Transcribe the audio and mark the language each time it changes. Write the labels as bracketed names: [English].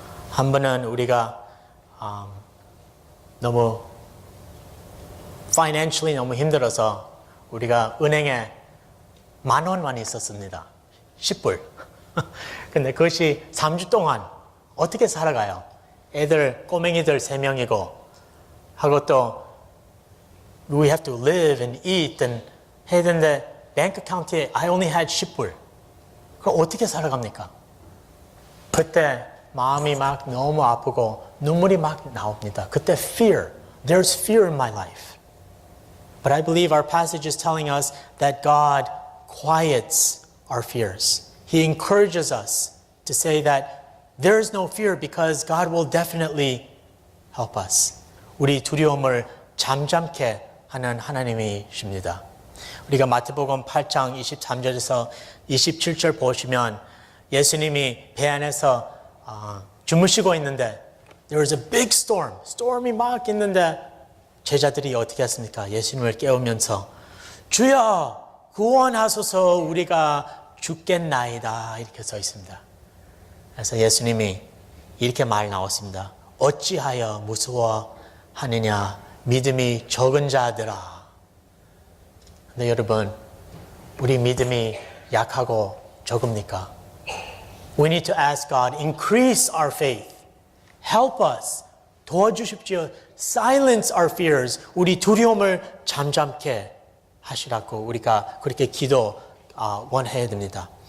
[Korean] 한 번은 우리가 너무 financially 너무 힘들어서 우리가 은행에 10,000원만 있었습니다. 10불. 근데 그것이 3주 동안 어떻게 살아가요? 꼬맹이들 3명이고 하고 또 [English] we have to live and eat and [Korean] 해야 되는데 뱅크 어카운트에 [English] I only had [Korean] 10불. 그럼 어떻게 살아갑니까? 그때 마음이 막 너무 아프고 눈물이 막 나옵니다. [English] 그때 fear. There's fear in my life. But I believe our passage is telling us that God quiets our fears. He encourages us to say that there is no fear because God will definitely help us. [Korean] 우리 두려움을 잠잠케 하는 하나님이십니다. 우리가 마태복음 8장 23절에서 27절 보시면 예수님이 배 안에서 주무시고 있는데 [English] there was a big storm. [Korean] storm이 막 있는데 제자들이 어떻게 했습니까? 예수님을 깨우면서 주여 구원하소서 우리가 죽겠나이다 이렇게 써 있습니다. 그래서 예수님이 이렇게 말 나왔습니다. 어찌하여 무서워하느냐 믿음이 적은 자들아. 근데 여러분 우리 믿음이 약하고 적습니까? [English] We need to ask God, increase our faith. Help us. [Korean] 도와주십시오. [English] Silence our fears. [Korean] 우리 두려움을 잠잠케 하시라고 우리가 그렇게 원해야 됩니다.